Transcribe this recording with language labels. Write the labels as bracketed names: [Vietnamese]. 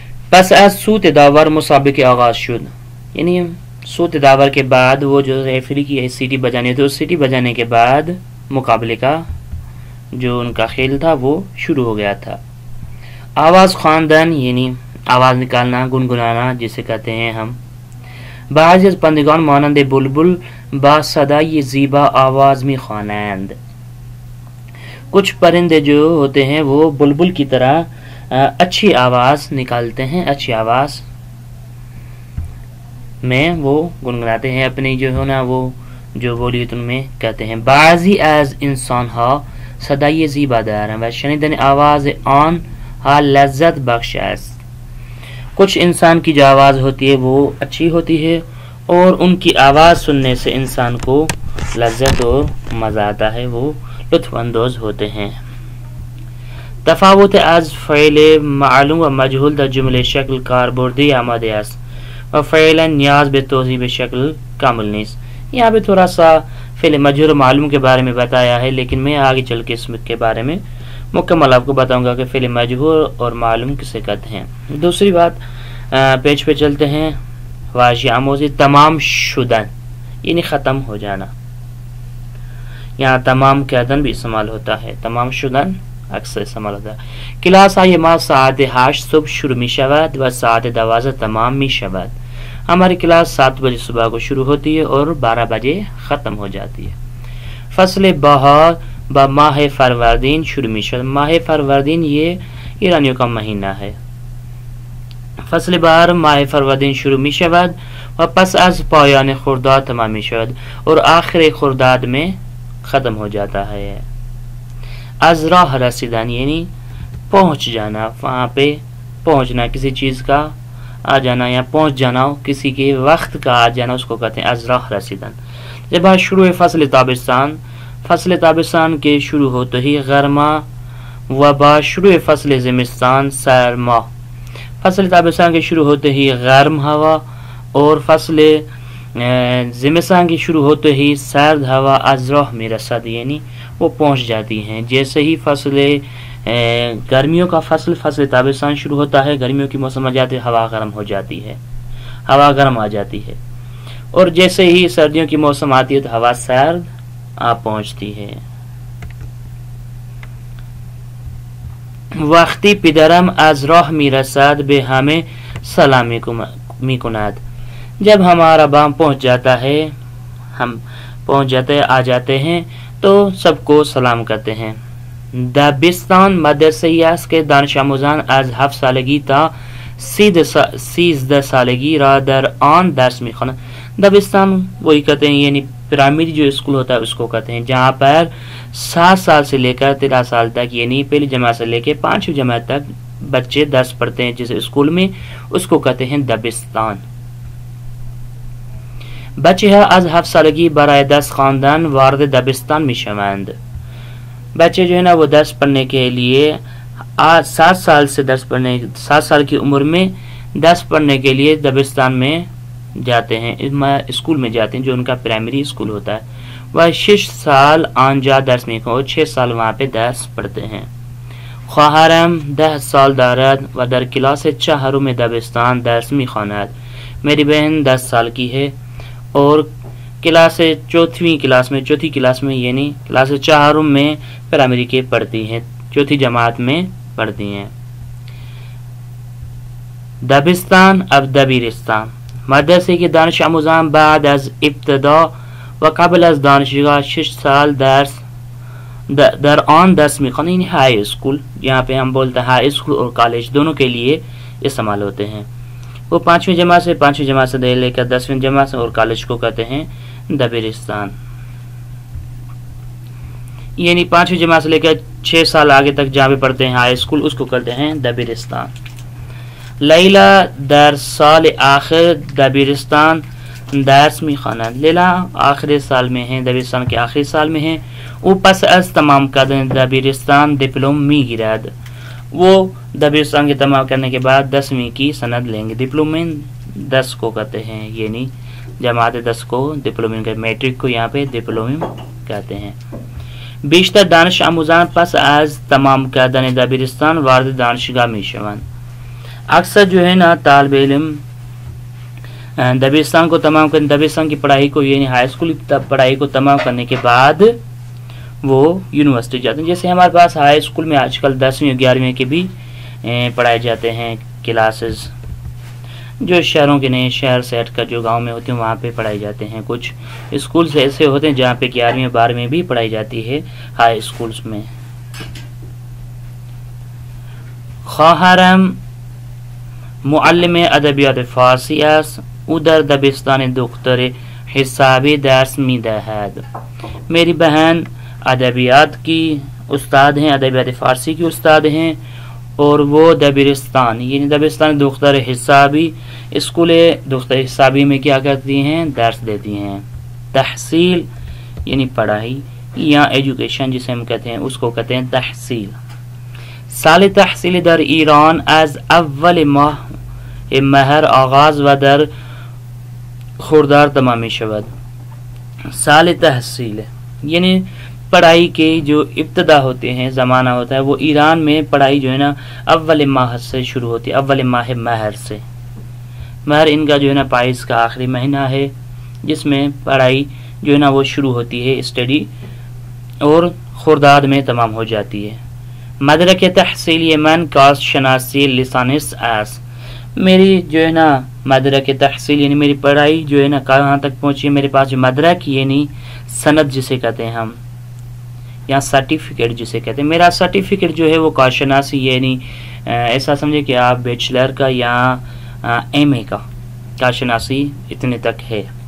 [Persian] پس از سوت داور مسابقے آغاز شد، [Urdu] یعنی سوت داور کے بعد وہ جو ریفری کی سیٹی بجانے تھے اس سیٹی بجانے کے بعد مقابلے کا جو ان کا کھیل تھا وہ شروع ہو گیا تھا. آواز خواندن یعنی آواز نکالنا، گنگنانا جسے کہتے ہیں ہم. [Persian] بعضی از پرندگان مانند بلبل با صدای زیبا آواز می خوانند. [Urdu] کچھ پرندے جو ہوتے ہیں وہ بلبل کی طرح اچھی آواز نکالتے ہیں، اچھی آواز میں وہ گنگناتے ہیں، اپنی جو ہے نا وہ جو بولی تم میں کہتے ہیں. [Persian] بعضی از انسان ها صدای زیبا دارند و شنیدن آواز آن ها لذت بخش است. [Urdu] کچھ انسان کی جو آواز ہوتی ہے وہ اچھی ہوتی ہے اور ان کی آواز سننے سے انسان کو لذت اور مزہ آتا ہے، وہ لطف اندوز ہوتے ہیں. [Persian] تفاوت از فعل معلوم و مجهول در جمله شکل کاربردی آمده است و فعلا نیاز به توضیح به شکل کامل نیست. [Urdu] یہاں پہ تھوڑا سا فعل مجهول و معلوم کے بارے میں بتایا ہے، لیکن میں آگے چل کے اس کے بارے میں مکمل آپ کو بتاؤں گا کہ فعل مجهول اور معلوم کسے کہتے ہیں. دوسری بات پیج پہ چلتے ہیں. واضح آموزی تمام شدن یعنی ختم ہو جانا. یہاں تمام کردن بھی استعمال ہوتا ہے، تمام شدن اکثر استعمال ہوتا ہے. [Persian] کلاس های ما ساعت 8 صبح شروع می شود و ساعت 12 تمام می شود. [Urdu] ہماری کلاس 7 بجے صبح کو شروع ہوتی ہے اور 12 بجے ختم ہو جاتی ہے. [Persian] فصل بہار با ماہ فروردین شروع می شود. [Urdu] ماہ فروردین یہ ایرانیوں کا مہینہ ہے. [Persian] فصل بهار ماه فروردین شروع می شود و پس از پایان خرداد تمام می شود [Urdu] اور آخر خرداد میں ختم ہو جاتا ہے. از راہ رسیدن یعنی پہنچ جانا، وہاں پہ پہنچنا، کسی چیز کا آ جانا یا پہنچ جانا، کسی کے وقت کا آ جانا، اس کو کہتے ہیں از راہ رسیدن. جب شروع فصل تابستان، فصل تابستان کے شروع ہوتے ہی [Persian] گرما و با شروع فصل زمستان سرما. [Urdu] فصل تابستان کے شروع ہوتے ہی گرم ہوا اور فصل زمستان کی شروع ہوتے ہی سرد ہوا [Persian] از راہ می رسد [Urdu] یعنی وہ پہنچ جاتی ہیں. جیسے ہی فصل گرمیوں کا فصل تابستان شروع ہوتا ہے، گرمیوں کی موسم آ جاتی ہے، ہوا گرم ہو جاتی ہے، ہوا گرم آ جاتی ہے. اور جیسے ہی سردیوں کی موسم آتی ہے تو ہوا سرد آ پہنچتی ہے. [Persian] وقتی پدرم از راه میرسد به همه سلام میکند. [Urdu] جب ہمارا باپ پہنچ جاتا ہے، ہم پہنچ جاتے آ جاتے ہیں تو سب کو سلام کرتے ہیں. [Persian] دبستان مدرسه است که دانش آموزان از 7 سالگی تا 13 سالگی را در آن درس میخوانند. [Urdu] دبستان وہی کہتے ہیں یعنی پرائمری جو اسکول ہوتا ہے اس کو کہتے ہیں جہاں پر 7 سال سے لے کر 13 سال تک یعنی پہلی جماعت سے لے کے 5ویں جماعت تک بچے درس پڑھتے ہیں جس اسکول میں اس کو کہتے ہیں دبستان. [Persian] بچه ها از 7 سالگی برای درس خواندن وارد دبستان میشوند. [Urdu] بچے جو ہے نا وہ درس پڑھنے کے لیے 7 سال سے 7 سال کی عمر میں درس پڑھنے کے لیے دبستان میں جاتے ہیں اسکول میں جاتے ہیں جو ان کا پرائمری اسکول ہوتا ہے. وہ 6 سال [Persian] آنجا درس میخوانند [Urdu] اور 6 سال وہاں پہ درس پڑھتے ہیں. [Persian] خواهرم 10 سال دارد و در کلاس 4 دبستان درس میخواند. [Urdu] میری بہن 10 سال کی ہے اور چوتھی کلاس میں یعنی کلاس 4 میں پرائمری کے پڑھتی ہیں 4تھی جماعت میں پڑھتی ہیں. [Persian] دبستان اب دبیرستان مدرسه که دانش آموزان بعد از ابتدا و قبل از دانشگاه 6 سال در آن درس میخوانند. [Urdu] یعنی ہائی اسکول یہاں پہ ہم بولتے ہیں ہائی اسکول اور کالج دونوں کے لیے استعمال ہوتے ہیں. وہ 5ویں جماعت سے لے کر 10ویں جماعت سے اور کالج کو کہتے ہیں دبیرستان. یعنی 5ویں جماعت سے لے کر 6 سال آگے تک جہاں پہ پڑھتے ہیں ہائی اسکول اس کو کہتے ہیں دبیرستان. [Persian] لیلا در سال آخر دبیرستان درس میخواند. [Urdu] لیلا آخری سال میں ہیں دبیرستان کے آخری سال میں ہیں. [Persian] او پس از تمام کردن دبیرستان دیپلم میگیرد. [Urdu] وہ دبیرستان کے تمام کرنے کے بعد 10ویں کی سند لیں گے. ڈپلومین 10 کو کہتے ہیں یعنی جماعت 10 کو ڈپلومین کا میٹرک کو یہاں پہ ڈپلومین کہتے ہیں. [Persian] بیشتر دانش آموزان پس از تمام کردن دبیرستان وارد دانشگاه میشوند. [Urdu] اکثر جو ہے نا طالب علم دبیرستان کو تمام کرنے دبیرستان کی پڑھائی کو یعنی ہائی اسکول پڑھائی کو تمام کرنے کے بعد وہ یونیورسٹی جاتے ہیں. جیسے ہمارے پاس ہائی اسکول میں آج کل 10ویں اور 11ویں کے بھی پڑھائے جاتے ہیں کلاسز جو شہروں کے نہیں شہر سے ہٹ کر جو گاؤں میں ہوتے ہیں وہاں پہ پڑھائی جاتے ہیں. کچھ اسکولز ایسے ہوتے ہیں جہاں پہ 11ویں 12ویں بھی پڑھائی جاتی ہے ہائی اسکولز میں. [Persian] خواهرم معلم ادبیات فارسی است. او در دبستان دکتر حسابی درس میدهد. [Urdu] میری بہن ادبیات کی استاد ہیں ادبیات فارسی کی استاد ہیں اور وہ دبیرستان یعنی دبستان دختر حسابی اسکول دختر حسابی میں کیا کرتی ہیں درس دیتی ہیں. تحصیل یعنی پڑھائی یا ایجوکیشن جسے ہم کہتے ہیں اس کو کہتے ہیں تحصیل. [Persian] سال تحصیل در ایران از اول ماه مهر آغاز و در خرداد تمام می شود. [Urdu] سال تحصیل یعنی پڑھائی کے جو ابتدا ہوتے ہیں زمانہ ہوتا ہے وہ ایران میں پڑھائی جو ہے نا اول ماہ سے شروع ہوتی ہے. اول ماہ مہر سے. مہر ان کا جو ہے نا پائیس کا آخری مہینہ ہے جس میں پڑھائی جو ہے نا وہ شروع ہوتی ہے اسٹڈی اور خرداد میں تمام ہو جاتی ہے. [Persian] مدرک تحصیلی من کاست شناسی لیسانس اس. [Urdu] میری جو ہے نا مدرک تحصیل یعنی میری پڑھائی جو ہے نا کہاں تک پہنچی ہے میرے پاس جو مدرک یعنی سند جسے کہتے ہیں ہم یا سرٹیفکیٹ جسے کہتے ہیں. میرا سرٹیفکیٹ جو ہے وہ کارشناسی یعنی ایسا سمجھے کہ آپ بیچلر کا یا ایم اے کا کارشناسی اتنے تک ہے.